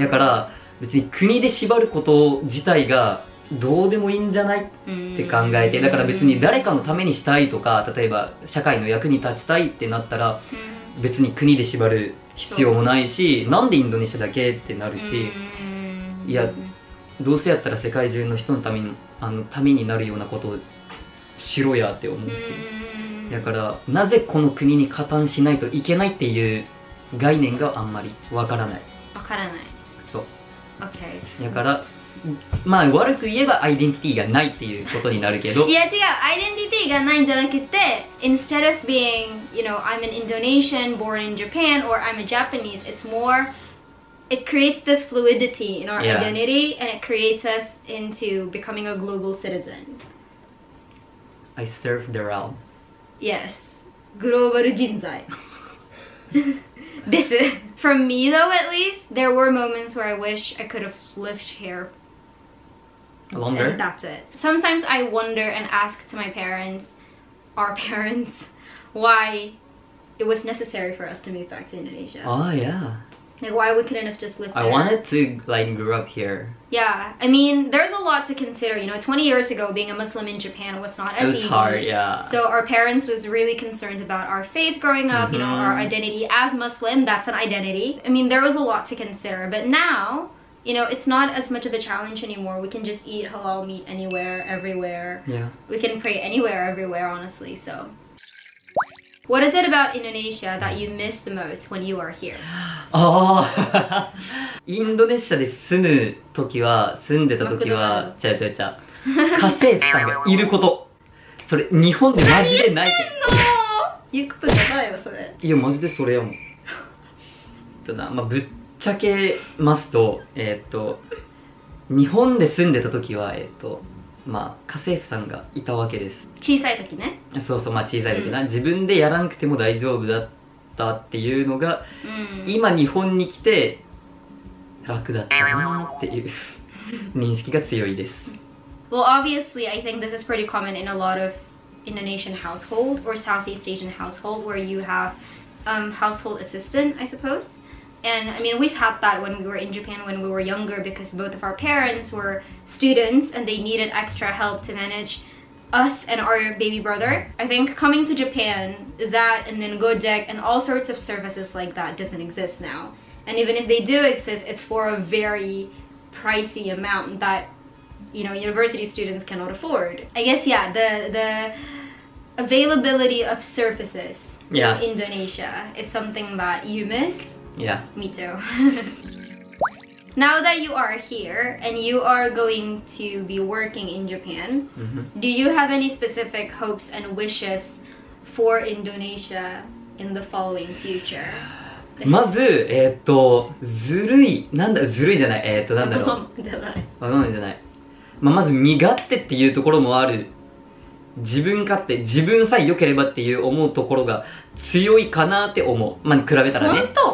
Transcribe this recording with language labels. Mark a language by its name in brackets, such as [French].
[Japanese] だから別に国で縛ること自体がどうでもいいんじゃないって考えて、だから別に誰かのためにしたいとか、例えば社会の役に立ちたいってなったら別に国で縛る必要もないし、なんでインドネシアだけってなるし、いやどうせやったら世界中の人のためにためになるようなことをしろやって思うし、だからなぜこの国に加担しないといけないっていう概念があんまりわからない。わからない。そう。 [English] Okay. [Japanese] だからまあ悪く言えばアイデンティティがないっていうことになるけど、いや違う、アイデンティティがないんじゃなくて、 [English] instead of being, you know, I'm an Indonesian born in Japan or I'm a Japanese, it's more, it creates this fluidity in our identity and it creates us into becoming a global citizen. I serve the realm. [Japanese] Yes, グローバル人材です。 [English] From me though, at least, there were moments where I wish I could have lived here longer. And that's it. Sometimes I wonder and ask to my parents, our parents, why it was necessary for us to move back to Indonesia. Oh yeah. Like why we couldn't have just lived there. I wanted to like grow up here. Yeah, I mean, there's a lot to consider. You know, 20 years ago, being a Muslim in Japan was not as easy. It was hard, yeah. So our parents was really concerned about our faith growing up, you know, our identity as Muslim. That's an identity. I mean, there was a lot to consider. But now, you know, it's not as much of a challenge anymore. We can just eat halal meat anywhere, everywhere. Yeah. We can pray anywhere, everywhere, honestly. So, what is it about Indonesia that you miss the most when you are here? [Japanese] ああインドネシアで住んでた時はちゃう家政婦さんがいること。それ日本でマジでないけど。言うことじゃないよそれ。いやマジでそれやもん。まあぶっちゃけますと日本で住んでた時はまあ家政婦さんがいたわけです。小さい時ね。そうそう、まあ小さい時な、自分でやらなくても大丈夫だったっていうのが、今日本に来て楽だったなっていう認識が強いです。 [English] Well, obviously, I think this is pretty common in a lot of Indonesian household or Southeast Asian household where you have household assistant, I suppose. And I mean, we've had that when we were in Japan when we were younger because both of our parents were students and they needed extra help to manage us and our baby brother. I think coming to Japan, that and then Gojek and all sorts of services like that doesn't exist now. And even if they do exist, it's for a very pricey amount that, you know, university students cannot afford. I guess, yeah, the availability of services in Indonesia is something that you miss. Yeah. Me too. Now that you are here and you are going to be working in Japan, do you have any specific hopes and wishes for Indonesia in the following future? [Japanese] まず、ずるいじゃない、なんだろう。わがままじゃない。まず身勝手っていうところもある。自分勝手、自分さえ良ければっていう思うところが強いかなって思う。まあ、比べたらね。